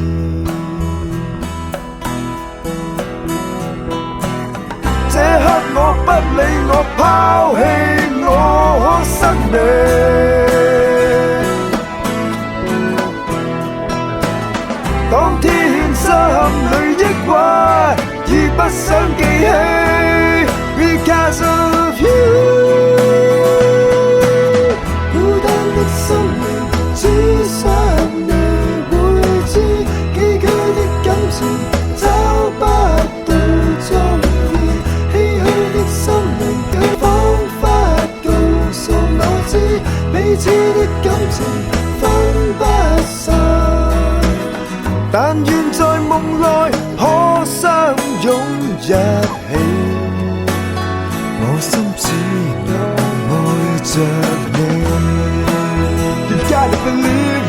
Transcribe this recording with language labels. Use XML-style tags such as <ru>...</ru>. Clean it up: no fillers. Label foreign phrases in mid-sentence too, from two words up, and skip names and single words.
<yue>這刻我不理我拋棄我生命，當天心裏抑鬱已不想記起</yue> <en>Because of you。</en> <yue>孤單的心靈只想你會知，崎嶇的感情找不到終結，唏噓的心靈彷彿告訴我知，彼此的感情分不散，但願在夢內可相擁一起，我心只能愛着你。</yue> <en>You gotta believe</en>